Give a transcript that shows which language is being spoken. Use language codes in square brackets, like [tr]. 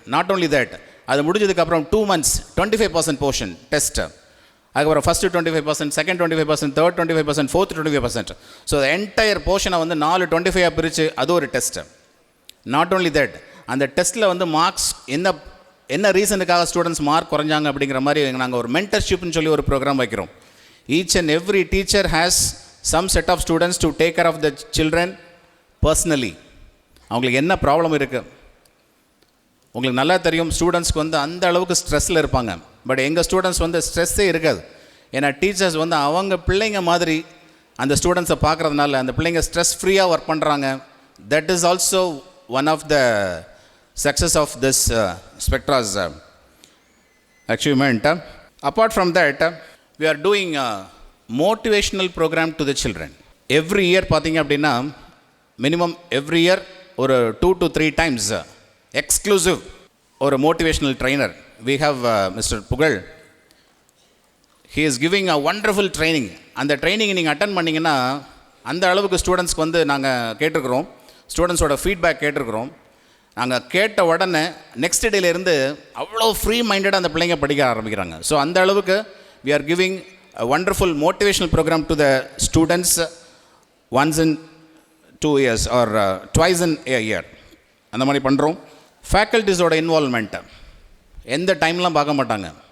[en] not only that, [ta] அது முடிஞ்சதுக்கப்புறம் 2 months 25% portion test, அதுக்கப்புறம் first 25%, second 25%, third 25%, fourth 25%. So entire போர்ஷனை வந்து 4 25 பிரித்து அது ஒரு டெஸ்ட்டு. [en] not only that, [ta] அந்த டெஸ்ட்டில் வந்து மார்க்ஸ் என்ன ரீசனுக்காக ஸ்டூடெண்ட்ஸ் மார்க் குறைஞ்சாங்க அப்படிங்கிற மாதிரி நாங்கள் ஒரு மென்டர்ஷிப்னு சொல்லி ஒரு ப்ரோக்ராம் வைக்கிறோம். [en] Each and every teacher has some set of students to take care of the children personally. [ta] அவங்களுக்கு என்ன ப்ராப்ளம் இருக்குது உங்களுக்கு நல்லா தெரியும். ஸ்டூடெண்ட்ஸ்க்கு வந்து அந்த அளவுக்கு ஸ்ட்ரெஸ்ஸில் இருப்பாங்க. பட் எங்கள் ஸ்டூடெண்ட்ஸ் வந்து ஸ்ட்ரெஸ்ஸே இருக்காது. ஏன்னா டீச்சர்ஸ் வந்து அவங்க பிள்ளைங்க மாதிரி அந்த ஸ்டூடெண்ட்ஸை பார்க்குறதுனால அந்த பிள்ளைங்க ஸ்ட்ரெஸ் ஃப்ரீயாக ஒர்க் பண்ணுறாங்க. [en] That is also one of the success of this Spectra's achievement. Apart from that, we are doing motivational programme to the children. [ta] Every year பார்த்தீங்க அப்படின்னா மினிமம் எவ்ரி இயர் ஒரு 2 to 3 times எக்ஸ்க்ளூசிவ் ஒரு motivational trainer. [en] We have mister Pugazh. he is giving a wonderful training. [ta] அந்த training நீங்கள் attend பண்ணிங்கன்னா அந்த அளவுக்கு ஸ்டூடெண்ட்ஸ்க்கு வந்து நாங்கள் கேட்டிருக்கிறோம், ஸ்டூடெண்ட்ஸோட ஃபீட்பேக் கேட்டிருக்கிறோம். நாங்கள் கேட்ட உடனே நெக்ஸ்ட் டேலேருந்து அவ்வளோ ஃப்ரீ மைண்டடாக அந்த பிள்ளைங்க படிக்க ஆரம்பிக்கிறாங்க. ஸோ அந்த அளவுக்கு [en] we are giving a wonderful motivational program to the students once in 2 years or twice in a year. [ta] அந்த மாதிரி பண்ணுறோம். ஃபேக்கல்ட்டிஸோட இன்வால்மெண்ட் எந்த டைம்லாம் பார்க்க மாட்டாங்க.